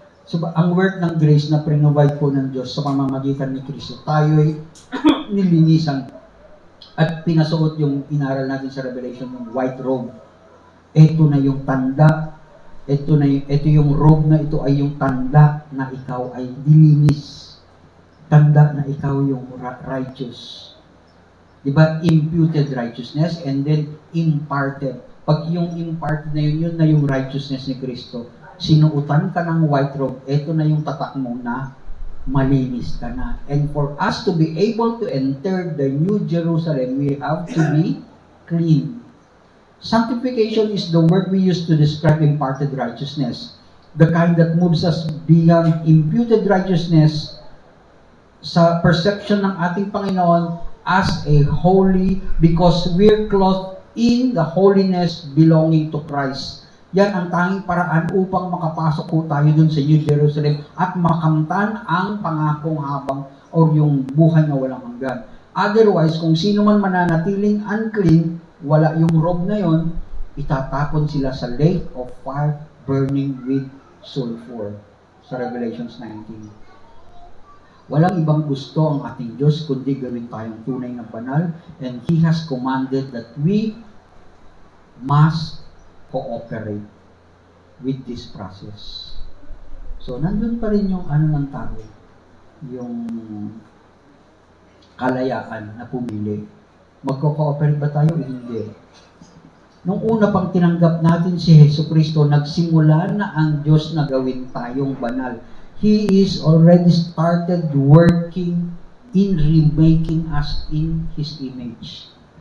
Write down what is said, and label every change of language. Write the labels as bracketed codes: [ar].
[tl] So, ang work ng grace na provide po ng Diyos sa pamamagitan ni Kristo, tayo'y nilinisan at pinasuot yung inaral natin sa Revelation, yung white robe. Ito na yung tanda. Ito yung robe na ito ay yung tanda na ikaw ay dilinis. Tanda na ikaw yung righteous. Diba? [en] Imputed righteousness and then imparted. [tl] Pag yung imparted na yun na yung righteousness ni Kristo. Sinuutan ka ng white robe, ito na yung tatak mo na malinis ka na. [en] And for us to be able to enter the New Jerusalem, we have to be clean. Sanctification is the word we use to describe imparted righteousness. The kind that moves us beyond imputed righteousness sa perception [tl] ng ating Panginoon [en] as a holy, because we're clothed in the holiness belonging to Christ. [tl] Yan ang tanging paraan upang makapasok po tayo dun sa New Jerusalem at makamtan ang pangakong habang o yung buhay na walang hanggan. Otherwise, kung sino man mananatiling unclean, wala yung robe na yon, itatapon sila sa lake of fire burning with sulfur. sa Revelations 19. Walang ibang gusto ang ating Diyos kundi gawin tayong tunay na banal, [en] and He has commanded that we must cooperate with this process. [tl] So, nandun pa rin yung ng tao, yung kalayaan na pumili. Magko-cooperate ba tayo? Hindi. Nung una pang tinanggap natin si Hesus Kristo, nagsimula na ang Diyos na gawin tayong banal. [en] He is already started working in remaking us in His image.